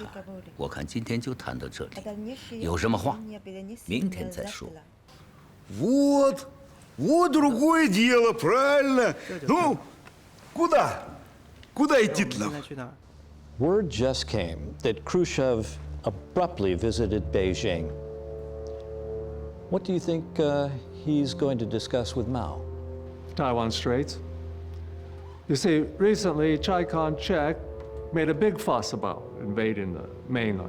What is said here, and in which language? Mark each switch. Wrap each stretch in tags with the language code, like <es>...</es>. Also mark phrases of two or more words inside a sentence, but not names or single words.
<zh>我看今天就谈到这里，有什么话，明天再说。</zh> <ru>Вот другое дело, правильно. Ну, куда? Куда идти-то нам?</ru> <en>Word just came that Khrushchev abruptly visited Beijing. What do you think he's going to discuss with Mao? Taiwan Straits. You see, recently Chiang Kai-shek made a big fuss about invading the mainland.</en>